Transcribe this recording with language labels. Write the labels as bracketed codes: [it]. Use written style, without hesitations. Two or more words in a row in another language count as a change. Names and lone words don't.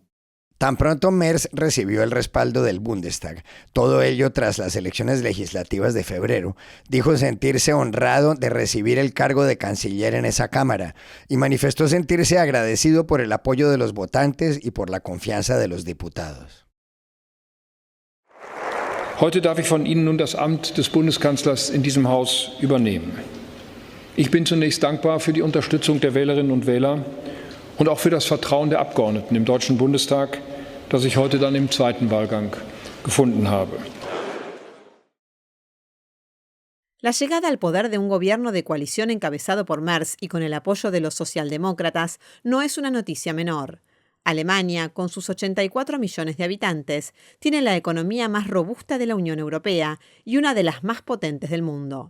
[es] Tan pronto Merz recibió el respaldo del Bundestag, todo ello tras las elecciones legislativas de febrero, dijo sentirse honrado de recibir el cargo de canciller en esa Cámara y manifestó sentirse agradecido por el apoyo de los votantes y por la confianza de los diputados. [de] Heute darf ich von Ihnen nun das Amt des Bundeskanzlers in diesem Haus übernehmen. Ich bin zunächst dankbar für die Unterstützung der Wählerinnen und Wähler und auch für das Vertrauen der Abgeordneten im Deutschen Bundestag, das ich heute dann im zweiten Wahlgang gefunden habe. [es] La llegada al poder de un gobierno de coalición encabezado por Merz y con el apoyo de los socialdemócratas no es una noticia menor. Alemania, con sus 84 millones de habitantes, tiene la economía más robusta de la Unión Europea y una de las más potentes del mundo.